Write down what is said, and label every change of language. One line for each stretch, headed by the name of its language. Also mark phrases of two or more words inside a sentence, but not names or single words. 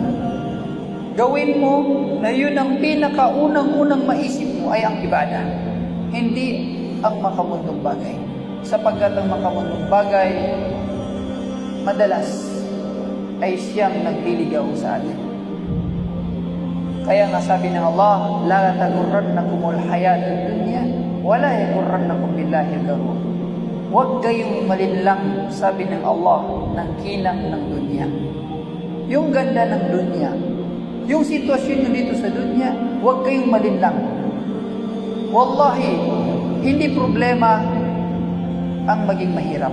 Filipino: Gawin mo na yun ang pinakaunang-unang maisip mo ay ang ibadah, hindi ang makamundong bagay. Sapagkat ang makamundong bagay, madalas ay siyang nagliligaw sa atin. Kaya nga sabi ng
Arabic: Allah, لا تغرنكم الحياة الدنيا ولا يغرنكم بالله الغرور.
Filipino: Huwag kayong malinlang, sabi ng Allah, ng kinang ng dunya. Yung ganda ng dunya, yung sitwasyon nyo dito sa dunya, huwag kayong malinlang. Wallahi, hindi problema ang maging mahirap.